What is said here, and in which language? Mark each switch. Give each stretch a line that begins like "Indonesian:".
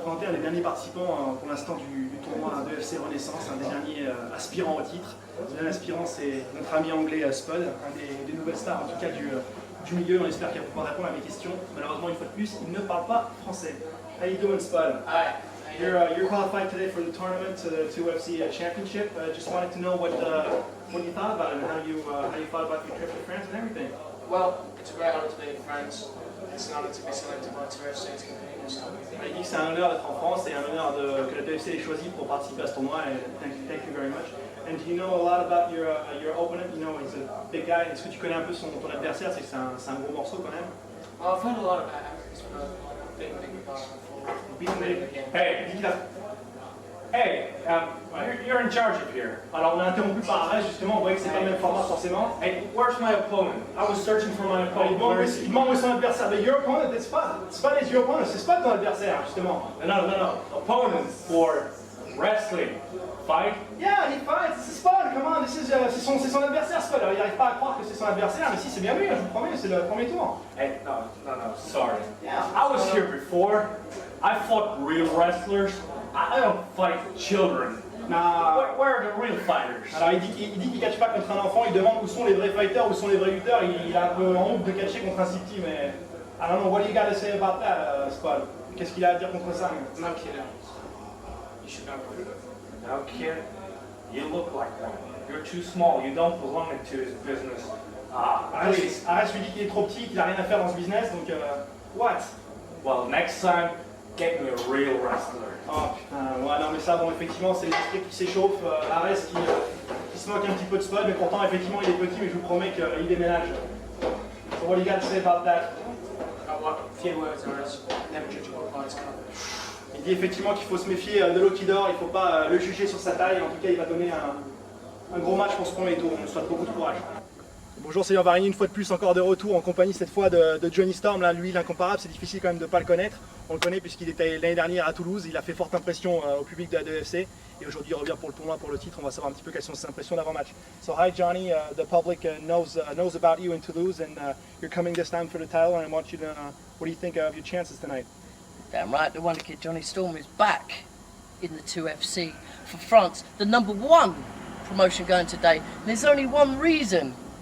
French: Les derniers participants pour l'instant du tournoi de FC Renaissance, un des derniers aspirants au titre. Le dernier aspirant c'est notre ami anglais Spud, un des nouvelles stars en tout cas du milieu. On espère qu'il va pouvoir répondre à mes questions. Malheureusement une fois de plus, il ne parle pas français.
English: How you doing, Spud? Hi. You're qualified today for the tournament, to the 2FC championship. Just wanted to know what you thought about it and how you thought about your trip to France and everything. Well, it's a great honour to be in France. It's an honour to be selected by 2FC to compete in this tournament.
French: Il dit que c'est un honneur d'être en France et un honneur que la PFC l'ait choisi pour participer à ce tournoi.
English: Thank you very much. And do you know a lot about your opponent? You know he's a big guy.
French: Est-ce que tu connais un peu ton adversaire? C'est que c'est un gros morceau quand même.
English: Well, I've heard a lot about him. He's been a big guy before. You're in charge of here.
French: Alors on a interrompu par arrêt justement, on voyait que c'est pas le même format forcément.
English: Hey, where's my opponent? I was searching for my opponent.
French: Il demande où est son adversaire. Mais
English: your opponent, it's Spud. Spud is your opponent,
French: c'est Spud ton adversaire justement.
English: No. Opponent for wrestling. Fight? Yeah, he fights,
French: c'est Spud,
English: come on,
French: c'est son adversaire Spud. Alors il n'arrive pas à croire que c'est son adversaire, mais si c'est bien lui, je vous promets, c'est le premier tour.
English: Hey, no, sorry. Yeah. I was here before. I fought real wrestlers. I don't fight children. Nah. Where are the real fighters?
French: Alors il dit qu'il ne catche pas contre un enfant, il demande où sont les vrais fighters, où sont les vrais lutteurs, il a un peu honte de catcher contre un city, mais
English: I don't know, what do you got to say about that, Spud?
French: Qu'est-ce qu'il a à dire contre ça?
English: No kid, you should know. No, kid, you look like one. You're too small. You don't belong into his business. Please.
French: Arrête, lui dit qu'il est trop petit, qu'il n'a rien à faire dans ce business, donc
English: what? Well, next time, get me a real wrestler.
French: Oh putain, ouais, non mais ça, bon, effectivement, c'est l'esprit qui s'échauffe. Arès qui se moque un petit peu de Spud, mais pourtant, effectivement, il est petit, mais je vous promets qu'il déménage.
English: So what do you got to say about that? Few words, Aris. Never judge a book by its cover.
French: Il dit effectivement qu'il faut se méfier de l'eau qui dort, il ne faut pas le juger sur sa taille. En tout cas, il va donner un gros match pour ce premier tour. On lui souhaite beaucoup de courage. Bonjour, c'est Ian Varini, une fois de plus encore de retour en compagnie cette fois de Johnny Storm. Là, lui, l'incomparable, c'est difficile quand même de ne pas le connaître. On le connaît puisqu'il était l'année dernière à Toulouse, il a fait forte impression au public de la DFC et aujourd'hui il revient pour le tournoi, pour le titre. On va savoir un petit peu quelles sont ses impressions d'avant-match.
English: So hi Johnny, the public knows about you in Toulouse and you're coming this time for the title and I want you to, what do you think of your chances tonight? Damn right, the wonder kid Johnny Storm is back in the 2FC for France, the #1 promotion going today. And there's only one reason